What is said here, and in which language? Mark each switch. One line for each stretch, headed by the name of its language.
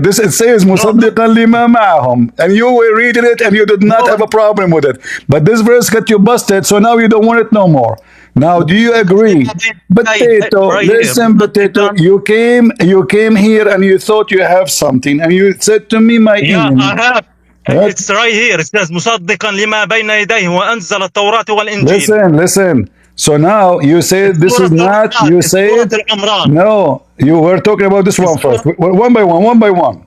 English: This it says
Arabic: مصدقا لما معهم,
English: and you were reading it and you did not have a problem with it. But this verse got you busted, so now you don't want it no more. Now, do you agree? Potato, listen, Potato. You came here and you thought you have something, and you said to me, my enemy. I have. It's right here. It says
Arabic: مصدقا لما بين يديه وأنزل التوراة والإنجيل.
English: Listen. So now you say this is not, you say no, you were talking about this one first, one by one.